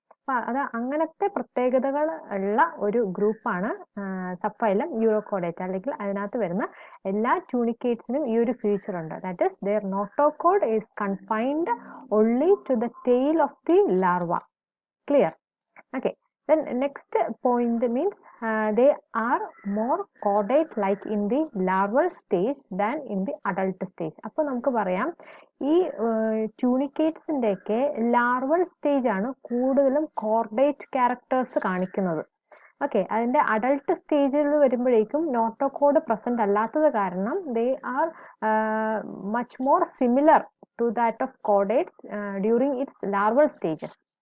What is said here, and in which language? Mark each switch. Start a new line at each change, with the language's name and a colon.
Malayalam: അപ്പൊ അത് അങ്ങനത്തെ പ്രത്യേകതകൾ ഉള്ള ഒരു ഗ്രൂപ്പാണ് Subphylum Urochordata. അല്ലെങ്കിൽ അതിനകത്ത് വരുന്ന എല്ലാ ട്യൂണിക്കേറ്റ്സിനും ഈ ഒരു ഫീച്ചർ ഉണ്ട്,
English: That is their notochord is confined only to the tail of the larva. Clear? Okay, then next point means they are more chordate like in the larval stage than in the adult stage.
Malayalam: അപ്പോൾ നമുക്ക് പറയാം ഈ ട്യൂണിക്കേറ്റ്സിന്റെ ഒക്കെ larval stage ആണ് കൂടുതലും chordate characters കാണിക്കുന്നത്. Okay, അതിന്റെ adult സ്റ്റേജിൽ വരുമ്പോഴേക്കും നോട്ടോകോഡ് പ്രസന്റ് അല്ലാത്തത് കാരണം
English: They are much more similar to that of chordates during its larval stages.